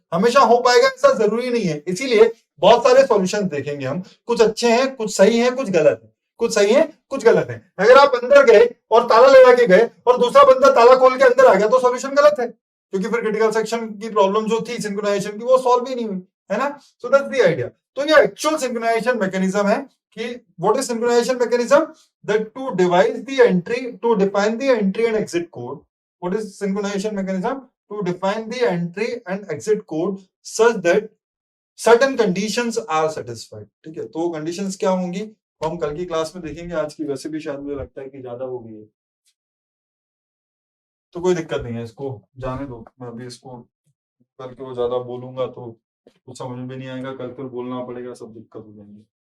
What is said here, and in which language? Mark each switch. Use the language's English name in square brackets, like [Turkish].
[Hindi] हमेशा हो पाएगा ऐसा जरूरी नहीं है, इसीलिए बहुत सारे सॉल्यूशन देखेंगे हम, कुछ अच्छे हैं, कुछ सही हैं, कुछ गलत है, कुछ सही है, कुछ गलत है। अगर आप अंदर गए और ताला लगा के गए और दूसरा बंदा ताला खोल के अंदर आ गया तो सॉल्यूशन गलत है, क्योंकि फिर क्रिटिकल सेक्शन की प्रॉब्लम जो थी सिंक्रोनाइजेशन की वो सॉल्व ही नहीं हुई, है ना। [English] So that's the idea. [Hindi] तो ये एक्चुअल सिंक्रोनाइजेशन मैकेनिज्म है कि [English] what is synchronization mechanism, that to define the entry and exit code. What is synchronization mechanism? To define the entry and exit code such that certain conditions are satisfied. [Hindi] ठीक है, तो conditions क्या होंगी वो हम कल की क्लास में देखेंगे, आज की वैसे भी शायद मुझे लगता है कि ज्यादा हो गई है, तो कोई दिक्कत नहीं है, इसको जाने दो। मैं अभी इसको कल के वो ज्यादा बोलूंगा तो कुछ समझ में नहीं आएगा, कल फिर बोलना पड़ेगा, सब दिक्कत हो जाएंगे।